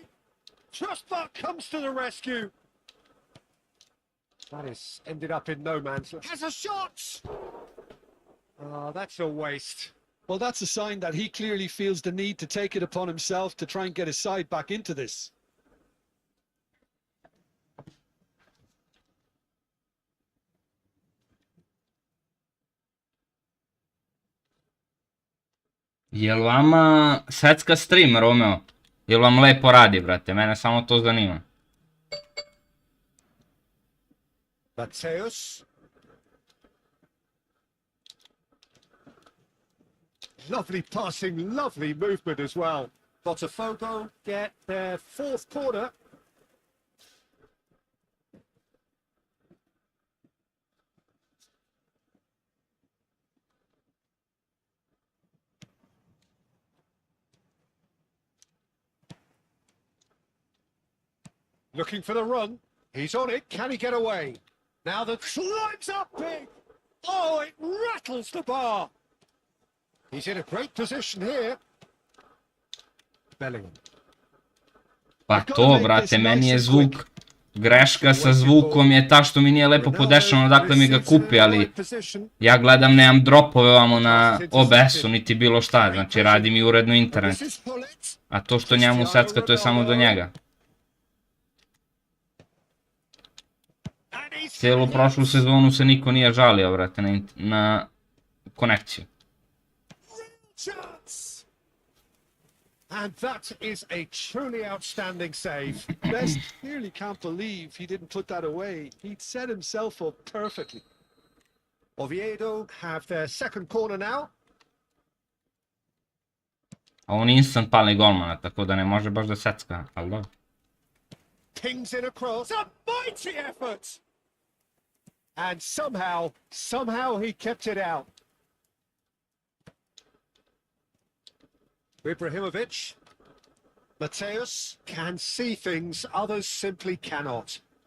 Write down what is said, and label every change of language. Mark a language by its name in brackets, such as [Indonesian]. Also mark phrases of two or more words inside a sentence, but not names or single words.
[English] Trustbuck comes to the rescue. That is ended up in no man's land. Has a shot! Oh, that's a waste. Well, that's a sign that he clearly feels the need to take it upon himself to try and get his side back into this. [Serbian] Jel vama secka stream, Romeo? Jel vam lepo radi, brate? Mene samo to zanima. [English] Mateus. Lovely passing, lovely movement as well. Botafogo get their fourth corner. Looking for the run. He's on it. Can he get away? Now the climbs up big. Oh, it rattles the bar. He's in a great position here. Bellingham. [Serbian] Pa to, brate, meni je zvuk... Greška sa zvukom je ta što mi nije lepo podešano odakle mi ga kupi, ali ja gledam, nemam dropove ovamo na OBS-u, niti bilo šta, znači radi mi uredno internet. A to što njemu secka, to je samo do njega. Cijelu prošlu sezonu se niko nije žalio, brate, na konekciju. [English] And that is a truly outstanding save. Best clearly can't believe he didn't put that away. He'd set himself up perfectly. Oviedo have their second corner now. [Serbian] A on instant pali golmana, tako da ne može baš da secka, ali dobro. [English] Pings in across. A mighty effort! And somehow he kept it out. Ibrahimovic. Mateus can see things others simply cannot.